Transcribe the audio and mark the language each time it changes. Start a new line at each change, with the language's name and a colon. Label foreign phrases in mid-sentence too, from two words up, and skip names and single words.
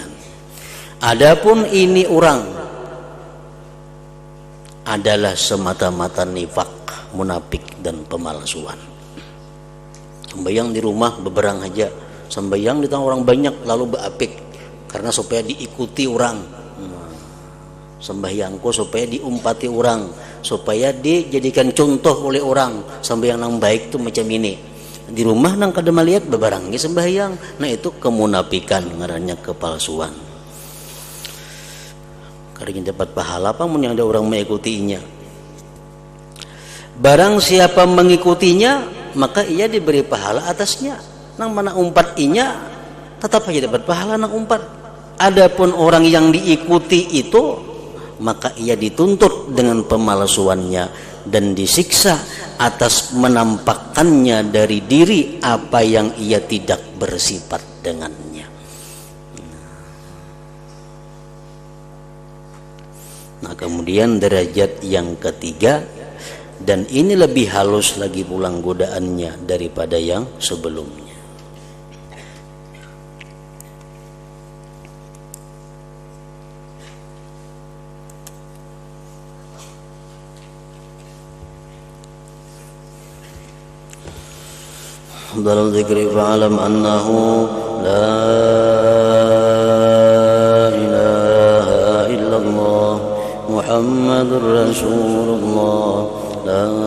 Indonesian: Adapun ini orang adalah semata-mata nifak, munafik dan pemalsuan.
Banjar: Sembayang di rumah beberang aja, sembayang di tengah orang banyak lalu beapik.
Indonesian: Karena supaya diikuti orang, sembahyangku supaya diumpati orang, supaya dijadikan contoh oleh orang.
Banjar: Sembahyang yang baik tuh macam ini. Di rumah nang kada melihat bebarangi sembahyang, nah itu kemunafikan, ngarannya kepalsuan.
Indonesian: Karena dapat pahala apa mun yang ada orang mengikutinya. Barang siapa mengikutinya, maka ia diberi pahala atasnya.
Banjar: Nang mana umpat inya, tetap aja dapat pahala nang umpat.
Indonesian: Adapun orang yang diikuti itu, maka ia dituntut dengan pemalsuannya dan disiksa atas menampakkannya dari diri apa yang ia tidak bersifat dengannya. Nah, kemudian derajat yang ketiga, dan ini lebih halus lagi pulang godaannya daripada yang sebelumnya.
Arabic: أفضل الذكر فاعلم أنه لا إله إلا الله محمد رسول الله، لا